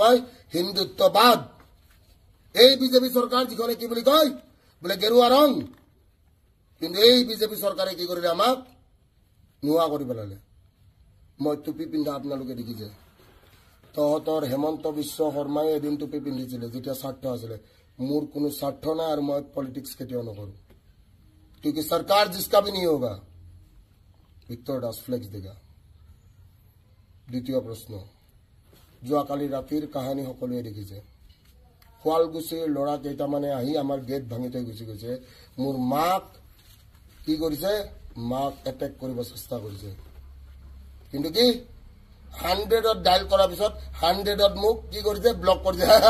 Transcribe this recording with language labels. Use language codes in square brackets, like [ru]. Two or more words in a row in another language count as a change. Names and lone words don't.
[as] কয় হিন্দুত্ববাদ এই বিজেপি চৰকাৰ যিখনে কি বুলি কয় বোলে গেৰুৱা ৰং কিন্তু এই বিজেপি চৰকাৰে কি কৰিলে আমাক নোৱা কৰি পেলালে মই টুপি পিন্ধা আপোনালোকে দেখিছে তহঁতৰ হেমন্ত বিশ্ব শৰ্মাই এদিন টুপি পিন্ধিছিলে যেতিয়া স্বাৰ্থ আছিলে মোৰ কোনো স্বাৰ্থ নাই আৰু মই পলিটিক্স কেতিয়াও নকৰোঁ [hi] क्योंकि सरकार जिसका भी नहीं होगा [as] ভিক্টৰ দাস ফ্লেক্স দেগা দ্বিতীয় প্ৰশ্ন যোৱাকালি ৰাতিৰ কাহিনী সকলোৱে দেখিছে শুৱালকুছিৰ ল'ৰা কেইটামানে আহি আমাৰ গেট ভাঙি থৈ গুচি গৈছে মোৰ মাক কি কৰিছে মাক এটেক কৰিব চেষ্টা কৰিছে কিন্তু কি 100ত ডায়াল কৰাৰ পিছত 100ত মোক কি কৰিছে ব্লক কৰিছে